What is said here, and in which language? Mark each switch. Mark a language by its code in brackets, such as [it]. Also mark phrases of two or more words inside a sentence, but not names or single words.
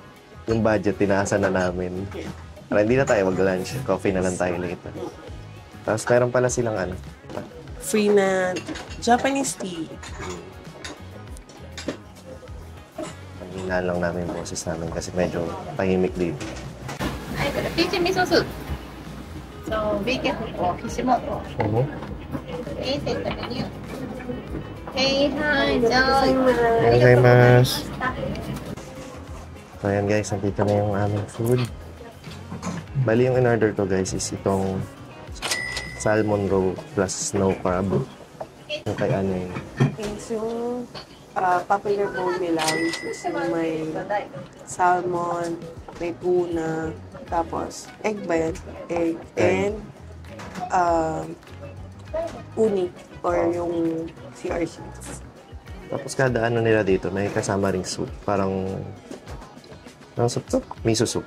[tl] Yung budget, tinaasan na namin. Para hindi na tayo mag-lunch. Coffee na lang tayo later. Tapos, meron pala silang ano. [en] Free na Japanese tea. [tl] Panghinaan lang namin yung boses namin kasi medyo tahimik dito. [ja] はい、これピーチ味噌スープ。そう、ビーケフとキシモト。セットメニュー。はい、じゃあ。 Gozaimasu. [tl] So, ayan guys, nandito na yung aming food. Bali, yung in-order ko guys is itong [en] salmon roe plus snow crab. [tl] Yung kay ano yun. Is yung [en] popular bowl [tl] nila, [en] which is [tl] yung may salmon, may tuna, tapos egg ba yan? Egg. [en] And uni or yung CR sheets. [tl] Tapos kada ano nila dito, may kasama ring soup. Parang, anong soup to? [en] Miso soup.